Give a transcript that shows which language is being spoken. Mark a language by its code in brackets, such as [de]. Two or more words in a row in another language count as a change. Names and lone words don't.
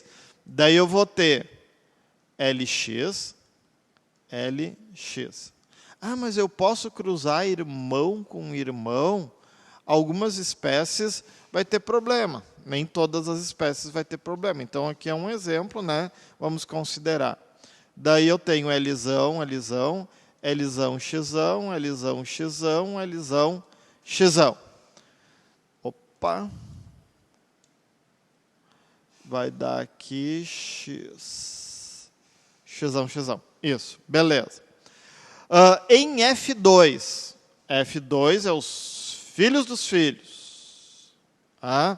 [pt] Daí eu vou ter LX, LX. Ah, mas eu posso cruzar irmão com irmão? Algumas espécies vai ter problema. Nem todas as espécies vai ter problema. Então, aqui é um exemplo, né? Vamos considerar. Daí eu tenho Lzão, Lzão, Lzão, Xzão, Lzão, Xzão, Lzão, Xzão. Opa! Vai dar aqui X. Xzão, Xzão. Isso, beleza. Em F2. F2 é os filhos dos filhos. Tá?